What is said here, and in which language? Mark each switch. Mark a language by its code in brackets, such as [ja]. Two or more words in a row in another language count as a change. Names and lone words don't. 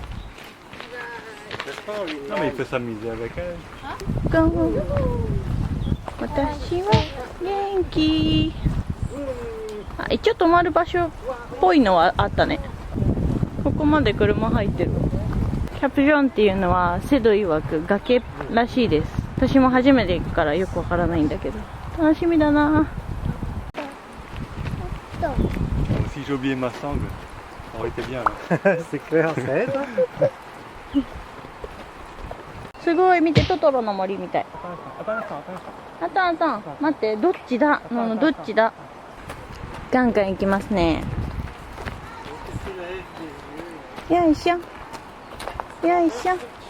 [fr] Non, mais il peut s'amuser avec elle. [ja] 私は元気。あ、一応泊まる場所っぽいのはあったね。ここまで車入ってる。キャプジョンっていうのはセド曰く崖らしいです。私も初めて行くからよくわからないんだけど、楽しみだな。 [fr] Si j'ai oublié ma sangle, ça aurait été bien. C'est clair, ça aide. [ja] すごい、見て、トトロの森みたい。あた待って、どっちだ？どっちだ？ガンガン行きますね。よいしょよいしょ。